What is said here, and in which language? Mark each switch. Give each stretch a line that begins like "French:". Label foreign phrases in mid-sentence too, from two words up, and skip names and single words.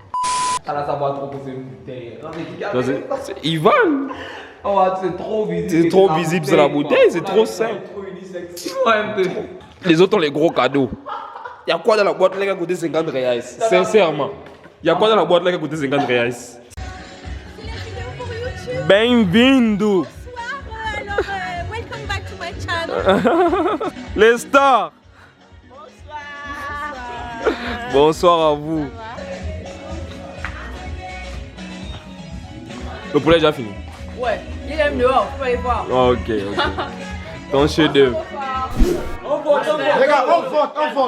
French: Ça là ça va trop pour une bouteille. C'est Ivan. Oh, c'est trop visible. C'est trop visible sur la bouteille, c'est trop simple. Les autres ont les gros cadeaux. Il y a quoi dans la boîte là qui a coûté 50 reais? Sincèrement. Il y a quoi dans la boîte là qui a coûté 50 reais? Bem-vindo. Bonsoir, alors
English: welcome back to my channel.
French: Les stars. Bonsoir. Bonsoir à vous. Le poulet est déjà fini. Ouais, il aime dehors, faut aller voir. Ok. Ton chef-d'œuvre. Les gars, on vote.